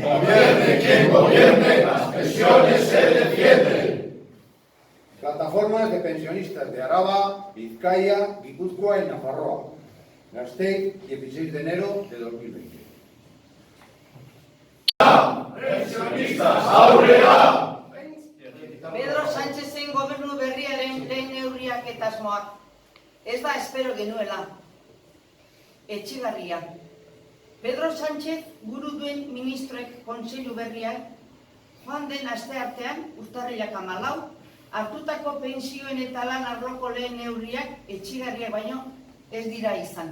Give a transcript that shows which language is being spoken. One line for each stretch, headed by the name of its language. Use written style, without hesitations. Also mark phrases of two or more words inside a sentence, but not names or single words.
Spanish: Gobierne quien gobierne, las pensiones se defienden. Plataformas de pensionistas de Araba, Vizcaya, Guipúzcoa y Nafarroa. Gasteiz, 16 de enero de 2020.
Basque: Pensionistas aurrera! Pedro Sánchezen gobernu berriaren lehen neurriak eta asmoak. Ez da espero genuela. Etxigarria. Pedro Sánchez buru duen ministroek kontseilu berrian joan den asteartean, urtarrilak 14, hartutako pentsioen eta lan arloko lehen neurriak etxigarriak baino ez dira izan.